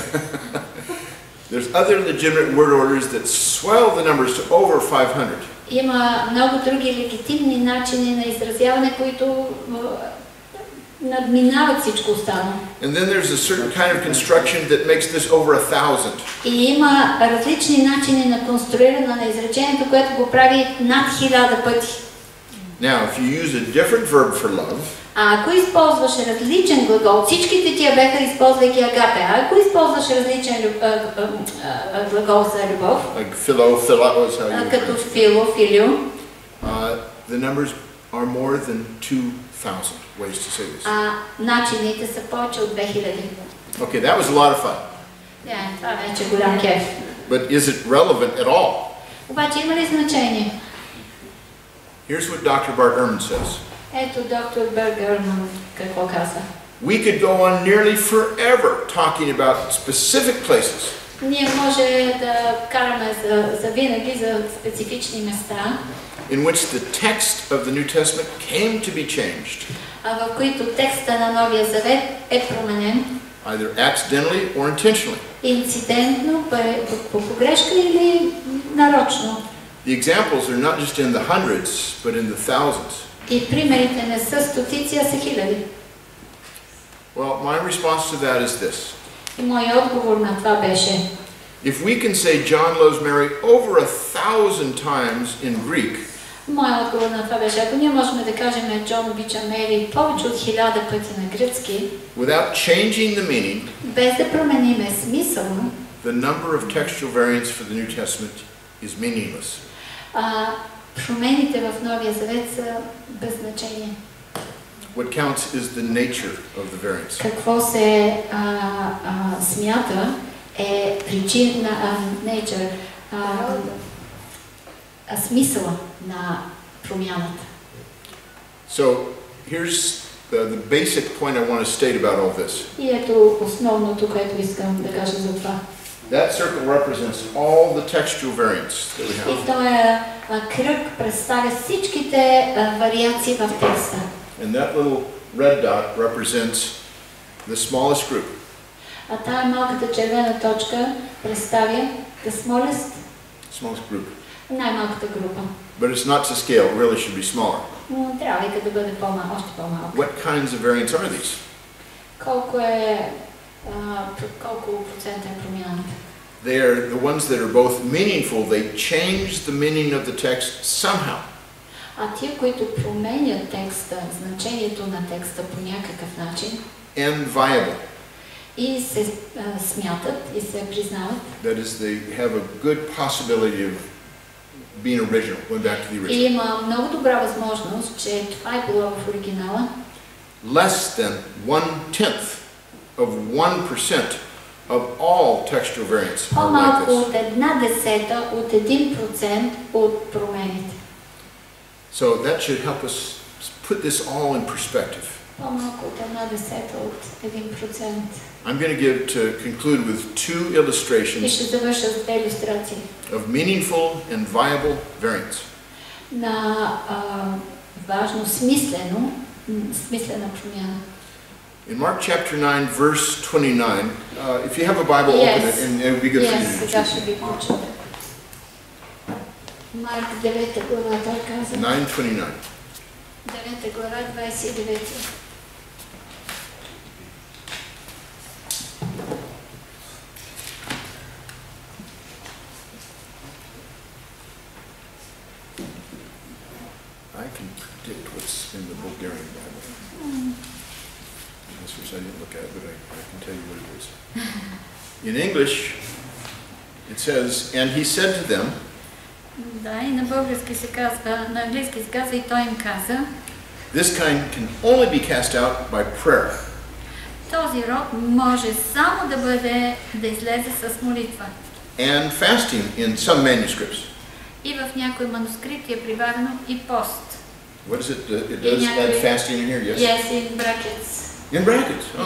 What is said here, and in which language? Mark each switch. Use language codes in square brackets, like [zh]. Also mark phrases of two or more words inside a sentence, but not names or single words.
[en] There's other legitimate word orders that swell the numbers to over 500. [bg] Има много други легитимни начини на изразяване, които надминават всичко останало. [en] And then there's a certain kind of construction that makes this over 1000. [bg] И има различни начини на конструиране на изречението, което го прави над 1000 пъти. [en] Now, if you use a different verb for love, [bg] Ако използваш различен глагол, всичките тия беха използвайки агапе, ако използваш различен глагол за любов, [en] like philo is how you [bg] като фило, филио, [en] the numbers are more than 2,000 ways to say this. [bg] начините са повече от 2000. [en] Okay, that was a lot of fun. [bg] Това вече е голям кеф. [en] But is it relevant at all? [bg] Обаче има ли значение? [en] Here's what Dr. Bart Ehrman says. [bg] Ето доктор Бергерман какво казва. [en] We could go on nearly forever talking about specific places. [bg] Ние може да караме за винаги за специфични места, [en] in which the text of the New Testament came to be changed. [bg] В които текста на Новия Завет е променен. [en] Either accidentally or intentionally. [bg] Инцидентно, по погрешка или нарочно. [en] The examples are not just in the hundreds, but in the thousands. [bg] И примерите не са стотици, а са хиляди. [en] Well, my response to that is this. [bg] И моят отговор на това беше: [en] if we can say John loves Mary over 1,000 times in Greek, [bg] моят отговор на това беше, ако ние можем да кажем Джон обича Мери повече от 1000 пъти на гръцки, [en] without changing the meaning, [bg] без да промениме смисъл, [en] the number of textual variants for the New Testament is meaningless. [bg] Промените в Новия Завет са без значение. [en] What counts is the nature of the variants. [bg] Какво се смята е причина, nature, смисъла на промяната. [en] So here's the basic point I want to state about all this. [bg] И ето основното, което искам да кажа за това. [en] That circle represents all the textual variants that we have. [bg] И този кръг представя всичките вариации в текста. [en] And that little red dot represents the smallest group. [bg] А тая малката червена точка представя [en] the smallest, [bg] най-малката група. [en] But it's not to scale, it really should be smaller. [bg] Но трябва да бъде още по-малка. [en] What kinds of variants are these? [bg] Колко процента е промяната? [en] They are the ones that are both meaningful, they change the meaning of the text somehow. [bg] А тия, които променят текста, значението на текста по някакъв начин, [en] and viable. [bg] И се смятат и се признават. [en] That is, they have a good possibility of being original, going back to the original. [bg] И има много добра възможност, че това е било в оригинала. [en] Less than 1/10 of 1% of all textual variants are like [bg] По-малко [en] this. [bg] от 1/10 от 1% от промените. [en] So that should help us put this all in perspective. [bg] По-малко от 1/10 от 1%. [en] I'm going to conclude with two illustrations [bg] И ще завърша с две илюстрации [en] of meaningful and viable variants. [bg] на важно, смислена промяна. [en] In Mark chapter 9, verse 29, if you have a Bible, open it, and it would be good for you to [bg] сега ще ви прочета. Марк 9 глава, той каза. [en] 9:29. [bg] 9 глава, 29. [en] I can predict what's in the Bulgarian Bible. This verse I didn't look at, but I can tell you what it is. In English, it says, and he said to them, [bg] Да, и на български се казва, на английски се казва, и той им каза, [en] this kind can only be cast out by prayer. [bg] Този род може само да излезе с молитва. [en] And fasting in some manuscripts. [bg] И в някои манускрипти е прибавено и пост. [en] What is it? It does add fasting in here, yes? Yes, in brackets. In brackets? Oh,